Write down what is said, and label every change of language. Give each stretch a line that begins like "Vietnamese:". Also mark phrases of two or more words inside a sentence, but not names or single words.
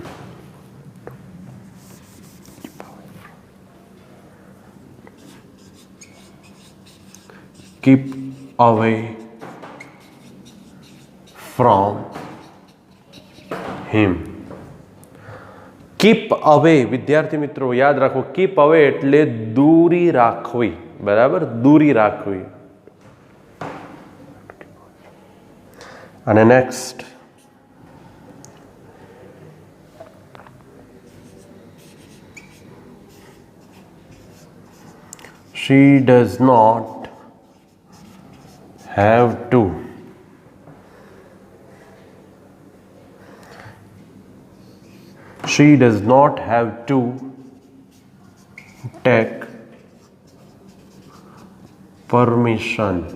English: Keep away from him. Keep away,
Gujarati: વિદ્યાર્થી મિત્રો યાદ રાખો,
English: keep away
Gujarati: એટલે દૂરી રાખવી, બરાબર, દૂરી રાખવી. અને નેક્સ્ટ,
English: she does not have to she does not have to take permission.